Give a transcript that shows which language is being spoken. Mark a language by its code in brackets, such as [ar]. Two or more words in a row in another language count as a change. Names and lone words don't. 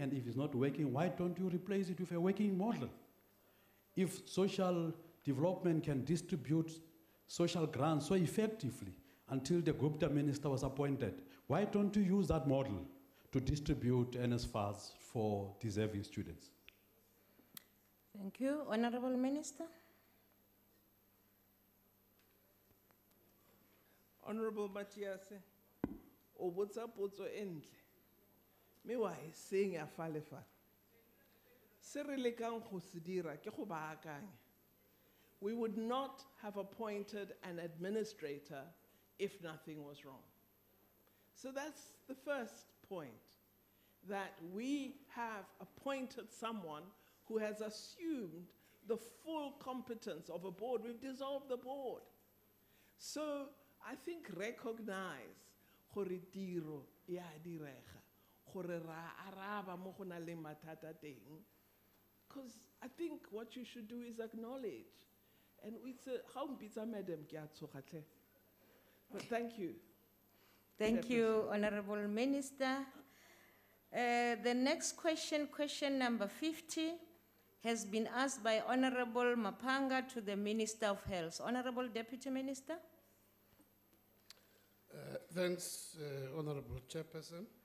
[en] And if it's not working, why don't you replace it with a working model? If social development can distribute social grants so effectively until the Gupta minister was appointed, why don't you use that model to distribute NSFAS for deserving students? Thank you. Honorable Minister. Honorable Matias, [tn] o botsa potso e ntle. Me wa e seng ya falefa. Se re lekang go se dira ke go baakanya. [en] We would not have appointed an administrator if nothing was wrong. So that's the first point, that we have appointed someone who has assumed the full competence of a board. We've dissolved the board. So I think recognize [tn] gore tiro ya direga, gore ra araba mo go na le mathata teng. [en] Because I think what you should do is acknowledge. And it's a, how [tn] mpitsa madam ke a tshoga tle. [en] But thank you. Thank you, Honorable Minister. The next question, question number 50, has been asked by Honorable Mapanga to the Minister of Health. Honorable Deputy Minister. Thanks, Honorable Chairperson.